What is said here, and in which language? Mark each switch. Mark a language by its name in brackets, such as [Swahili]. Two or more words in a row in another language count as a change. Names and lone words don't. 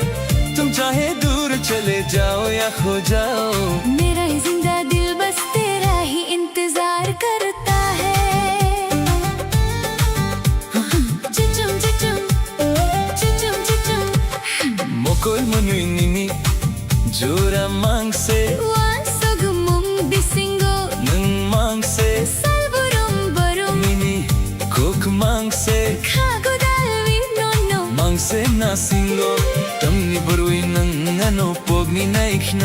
[Hindi] तुम चाहे दूर चले जाओ या खो जाओ मेरा ही जिंदा दिल बस तेरा ही इंतजार करता है। चिचुम चिचुम चिचुम चिचुम [Kok Borok] मोकोल मनुई निनी जोरा मांग से wan sogumum bisingo नंग मांग से salburum barum निनी कोक मांग से khago dalwi no no मांग से नासिंगो तमनी बरुई नंग ano pogni naikna